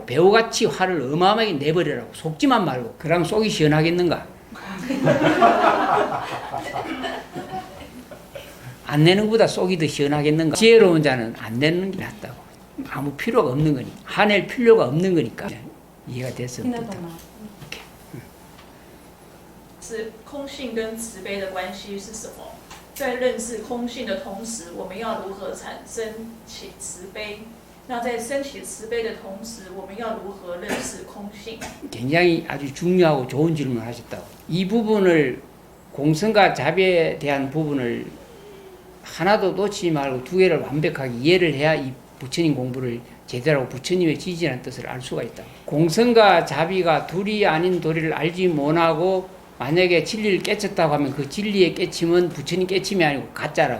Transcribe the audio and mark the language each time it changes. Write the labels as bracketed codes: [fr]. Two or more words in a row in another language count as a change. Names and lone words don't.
[ko] 배우같이 화를 어마어마하게 내버리라고. 속지만 말고. 그럼 속이 시원하겠는가? 안 내는 것보다 속이 더 시원하겠는가? 지혜로운 자는 안 내는 게 낫다고. 아무 필요가 없는 거니까. 화낼 필요가 없는 거니까. 이해가 됐어? [zh] 听得懂吗？是空性跟慈悲的关系是什么？在认识空性的同时，我们要如何产生起慈悲？那在升起慈悲的同时，我们要如何认识空性？ [ko] 굉장히 아주 중요하고 좋은 질문을 하셨다고. 이 부분을 공성과 자비에 대한 부분을 하나도 놓치지 말고 두 개를 완벽하게 이해를 해야 이 부처님 공부를 제대로 하고 부처님의 지지라는 뜻을 알 수가 있다. 공성과 자비가 둘이 아닌 도리를 알지 못하고 만약에 진리를 깨쳤다고 하면 그 진리의 깨침은 부처님 깨침이 아니고 가짜라고.